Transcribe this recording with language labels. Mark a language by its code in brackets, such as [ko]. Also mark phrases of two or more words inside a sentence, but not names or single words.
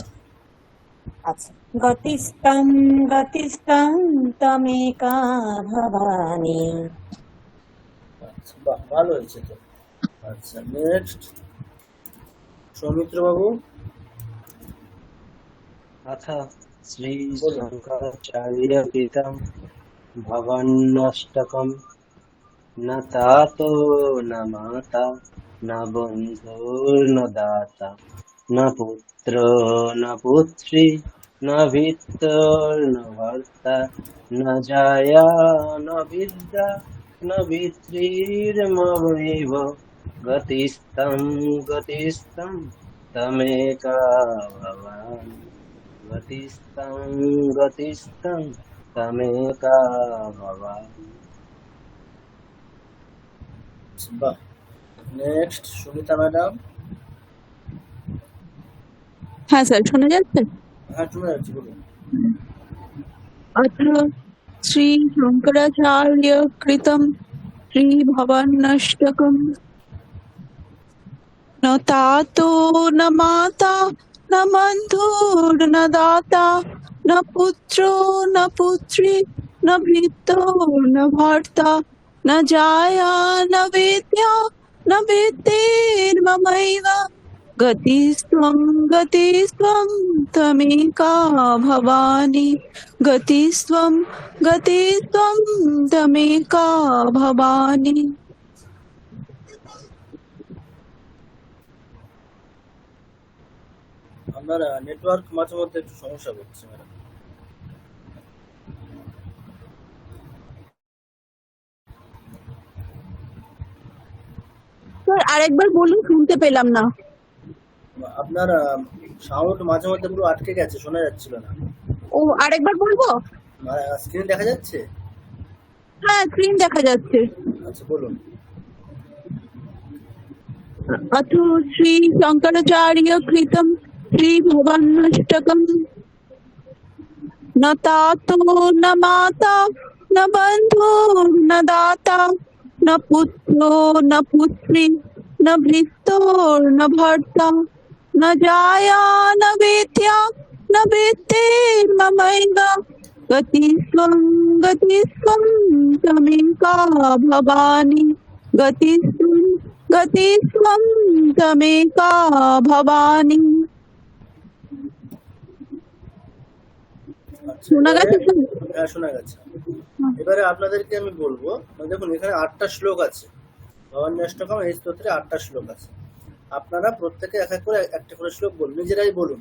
[sa] আচ্ছা। গতিস্तं তমেকা ভবানী। [bn] আচ্ছা, বাহ, ভালো হয়েছে তো। আচ্ছা, নেক্সট সৌমিত্র বাবু, [sa] अथ [bn] বলুন। [sa] श्रीशङ्कराचार्यकृतं भवन्नष्टकम्। न तातो न माता न बन्धुर्न दाता न पुत्रो न पुत्री न भृत्योर्न भर्ता न जाया न विद्या न पितृर्ममैव गतिस्तं गतिस्तं तमेका भवानि। गतिस्तं गतिस्तं तमेका भवानि। [bn] বাহ, নেক্সট সুনিতা ম্যাডাম। হ্যাঁ স্যার, শোনা যাচ্ছে? হ্যাঁ শুনে যাচ্ছি, বলুন। [sa] अथ श्री शंकराचार्य कृतं श्री भवान्नष्टकम्। न तातो न माता न बन्धुर्न दाता न पुत्रो न पुत्री न भृत्यो न भर्ता न जाया न वेद्या न वेत्तेर्ममैव गतिस्त्वं त्वमेका भवानि गतिस्त्वं त्वमेका भवानि। [bn] আপনার নেটওয়ার্ক মাঝে মধ্যে একটু সমস্যা করছে ম্যাডাম। স্যার আরেকবার বলুন, শুনতে পেলাম না। আপনার সাউন্ড মাঝে মধ্যে পুরো আটকে গেছে, শোনা যাচ্ছিল না। ও, আরেকবার বলবো? স্ক্রিন দেখা যাচ্ছে? হ্যাঁ, স্ক্রিন দেখা যাচ্ছে। আচ্ছা বলুন। [sa] अथ श्री शंकराचार्य कृतं श्री भवान्नष्टकम्। न तातो न माता न बन्धो न दाता न पुत्रो न पुत्री न भृत्यो न भर्ता न जाया न वेद्या न वेत्तेर्ममैव गतिस्त्वं त्वमेका भवानि गतिस्त्वं त्वमेका भवानि। [bn] আচ্ছা, শোনা গেছে স্যার? হ্যাঁ শোনা গেছে। এবারে আপনাদেরকে আমি বলবো, দেখুন এখানে 8টা শ্লোক আছে, ভবান্যাষ্টকম এই স্তোত্রে 8টা শ্লোক আছে। আপনারা প্রত্যেকে এক এক করে একটা করে শ্লোক বলুন, নিজেরাই বলুন।